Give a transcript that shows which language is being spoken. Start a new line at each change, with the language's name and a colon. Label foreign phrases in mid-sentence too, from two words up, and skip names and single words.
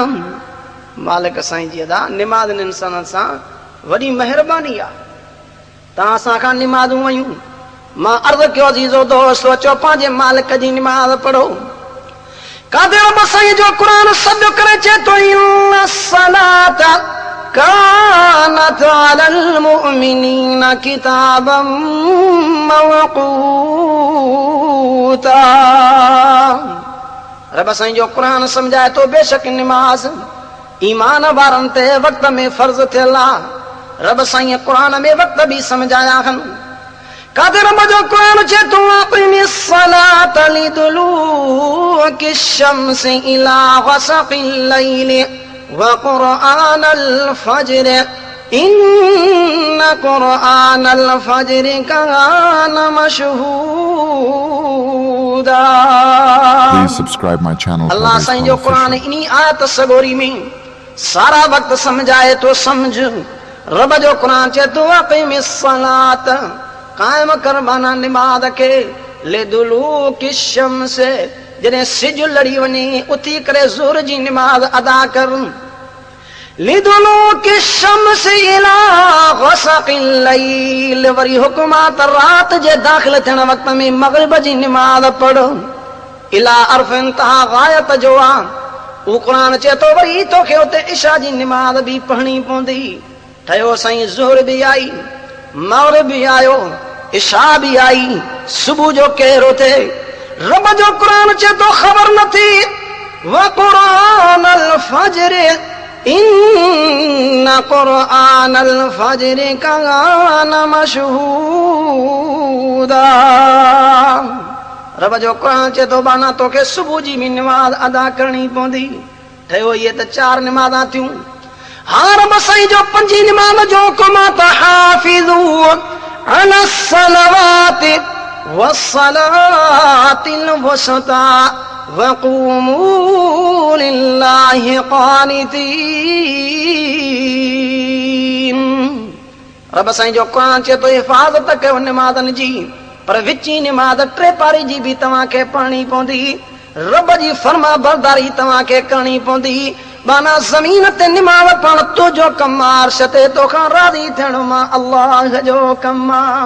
Sindhi: मालिक साईं जी अदा निमाज़ इंसाननि सां वॾी महिरबानी आहे। तव्हां असां खां निमाज़ूं वयूं, मां अर्ज़ कयो अज़ीज़ो दोस्त अचो पंहिंजे मालिक जी निमाज़ पढ़ो। कादे रब साईं जो क़ुरान सॾु करे चए थो
Arabic: إن الصلاة كانت على المؤمنين كتابا موقوتا.
Sindhi: रब साईं जो क़ुरान समझाए थो बेशक निमाज़ ईमान वारनि ते वक़्त में फर्ज़ थियल आहे। रब साईं क़ुरान में वक़्त बि समझाया आहिनि। कादे रब जो क़ुरान चए थो
Arabic: أقم الصلاة لدلوك الشمس إلى غسق الليل وقرآن الفجر إن قرآن الفجر كان مشهودا.
English: Please subscribe my channel
Sindhi: अल्लाह Parvez साईं जो क़ुरान Official. इन्ही आयत सगोरी में सारा वक्त समझाए तो समझ। रब जो क़ुरान चए थो
Arabic: أقم الصلاة,
Sindhi: कायम कर माना निमाज़ खे,
Arabic: لدلوك الشمس,
Sindhi: जॾहिं सिज लड़ी वञे उथी करे ज़ोर जी निमाज़ अदा कर।
Arabic: لدلوك الشمس إلى غسق الليل,
Sindhi: वरी हुक्म आहे त रात जे दाख़िल थियण वक़्त में मग़रिब जी निमाज़ पढ़। इला अर्फ़ इंतहा गायत जो आहे। हू क़ुरान चए थो वरी तोखे उते इशा जी निमाज़ बि पढ़णी पवंदी। ठहियो साईं ज़ोहर बि आई, मग़रिब बि आयो, इशा बि आई, सुबुह जो कहिड़ो थिए। रब जो क़ुरान चए थो ख़बर नथी
Arabic: وقرآن الفجر إن قرآن الفجر كان مشهودا.
Sindhi: रब जो क़ुरान चए थो बाना तोखे सुबुह जी बि निमाज़ अदा करणी पवंदी। ठहियो इहे त 4 निमाज़ां थियूं। हाँ रब साईं जो 5 निमाज़ जो हुकुम आहे त
Arabic: حافظوا على الصلوات والصلاة الوسطى وقوموا لله قانتين.
Sindhi: रब साईं जो क़ुरान चए थो हिफ़ाज़त कयो निमाज़नि जी, पर विची निमाज़ 3 पारी जी बि तव्हांखे पढ़णी पवंदी। रब जी फर्मा बरदारी तव्हांखे करणी पवंदी। माना ज़मीन ते निमाव पण तुंहिंजो कमु आहे, अर्श ते तोखां राज़ी थियण मां अल्लाह जो कमु आहे।